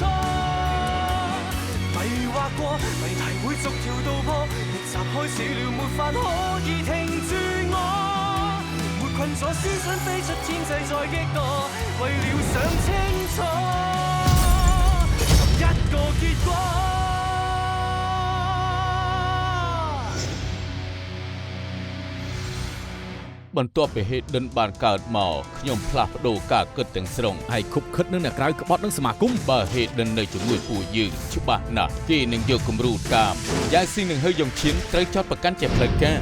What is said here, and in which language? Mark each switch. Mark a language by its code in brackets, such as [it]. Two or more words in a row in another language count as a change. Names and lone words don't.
[yue] 迷惑過，謎題會逐條道破，逆襲開始了，沒法可以停住我。沒困咗思想飛出天際再激墮，為了想清楚同一個結果。 [km] បន្ទាប់ពីហេតុដិនបានកើតមកខ្ញុំផ្លាស់ប្ដូរការគិតទាំងស្រុងហើយខុបខិតនឹងអ្នកក្រៅក្បត់នឹងសមាគមបើហេតុដិននៅជាមួយពួកយើងច្បាស់ណាស់គេនឹងយកគំរូតាមយ៉ាងស៊ីនឹងហើយយងឈៀនត្រូវចោទប្រកាន់ជាផ្លូវការ